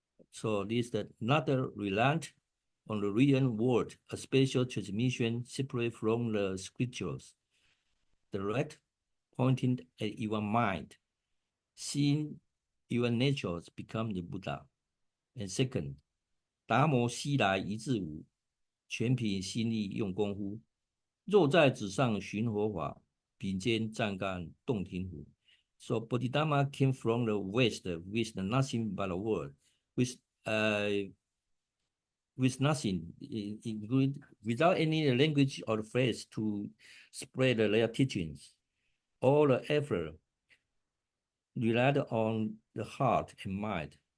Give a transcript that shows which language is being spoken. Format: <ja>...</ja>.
<en>So this that not reliant on the written word, a special transmission separate from the scriptures, direct pointing at your mind, seeing your natures become the Buddha.</en> <zh>And second, 达摩西来一字无，全凭心力用功夫。若在纸上寻佛法，笔尖湛干洞庭湖。</zh> <en>So Bodhidharma came from the West with nothing but a word, with nothing, without any language or phrase to spread their teachings. All the effort relied on the heart and mind.</en>